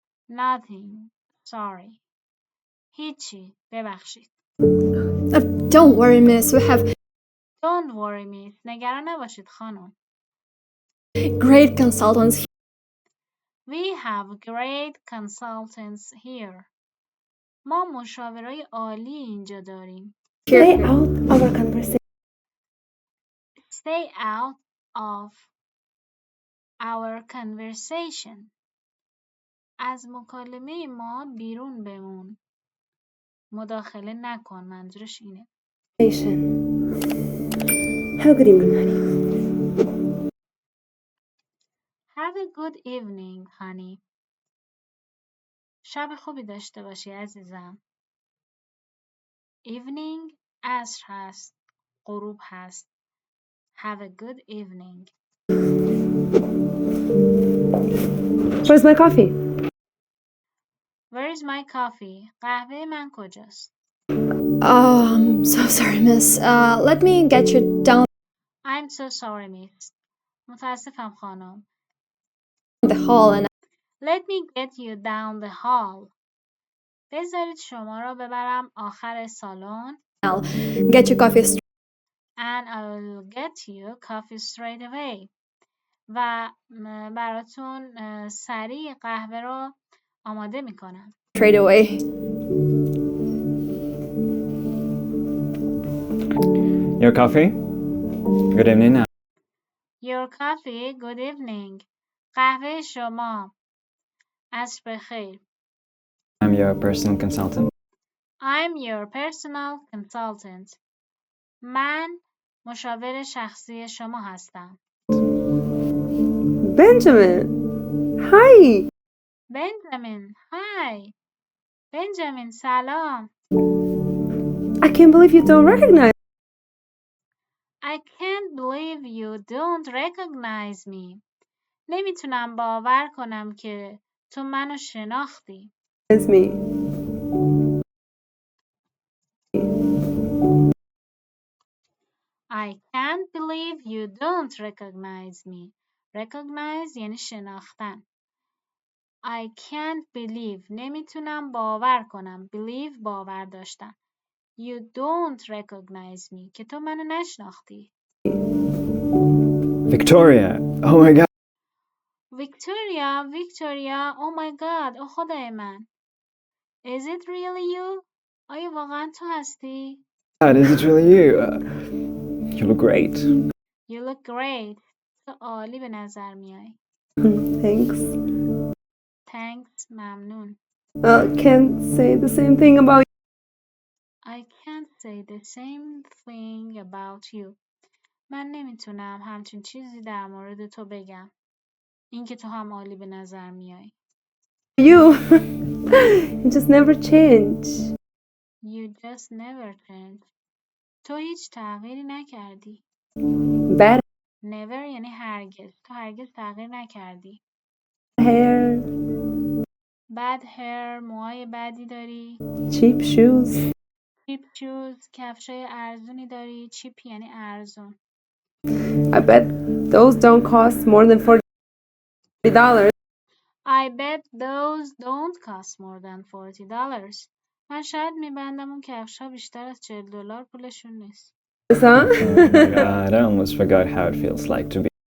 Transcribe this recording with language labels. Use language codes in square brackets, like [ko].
[en] Nothing. Sorry. [fa] هیچی. ببخشید. [en] Don't worry, miss. We have Don't worry, miss. [fa] نگران نباشید خانم. [en] great consultants here. We have great consultants here. [fa] ما مشاورای عالی اینجا داریم. [en] Stay out of our conversation. Stay out of our conversation. [fa] از مکالمه ما بیرون بمون. مداخله نکن. منظورش اینه. [en] Have a good evening, honey. Have a good evening, honey. [fa] شب خوبی داشته باشی عزیزم. Evening عصر هست. غروب هست. [en] Have a good evening. Where's my coffee? Where is my coffee? [fa] قهوه من کجاست؟ [en] I'm so sorry, miss. Let me get you down I'm so sorry, miss. [fa] متاسفم خانم. [en] the hall and Let me get you down the hall. [fa] بذارید شما را ببرم آخر سالن. [en] I'll get you coffee straight. And I will get you coffee straight away. [fa] و براتون سریع قهوه رو آماده میکنم. [en] Away. Your coffee? Good evening. Your coffee, good evening. [fa] قهوه شما. عصر بخیر. [en] I'm your personal consultant. I'm your personal consultant. [fa] من مشاور شخصی شما هستم. [en] Benjamin. Hi. Benjamin, hi. [fa] Benjamin, سلام. [en] I can't believe you don't recognize. I can't believe you don't recognize me. [fa] نمیتونم باور کنم که تو منو شناختی. [en] me. I can't believe you don't recognize me. [fa] Recognize یعنی شناختن. [en] I can't believe [fa] نمیتونم باور کنم. Believe باور داشتن. [en] You don't recognize me [fa] که تو منو نشناختی. [en] Victoria. Oh my god. Victoria oh my god oh [fa] خدای من. [en] Is it really you? [fa] آیا واقعا تو هستی؟ [en] God, is it really you? You look great. You look great. [fa] تو عالی به نظر میای. [en] Thanks. Thanks [fa] ممنون. [en] Can't say the same thing about I can't say the same thing about you. [fa] من نمیتونم همچین چیزی در مورد تو بگم. اینکه تو هم عالی به نظر میای. [en] you. You just never change. You just never change. [fa] تو هیچ تغییری نکردی. [en] Bad [fa] Never یعنی هرگز. تو هرگز تغییر نکردی. [en] hair, Bad hair [fa] موهای بدی داری. [en] cheap shoes. Cheap shoes [fa] کفشای ارزونی داری. cheap یعنی ارزون. [en] I bet those don't cost more than $40. I bet those don't cost more than $40. [fa] من شاید میبندم اون کفش‌ها بیشتر از $40 پولشون نیست. Huh? [en] Oh my God, I almost forgot how it feels like to be.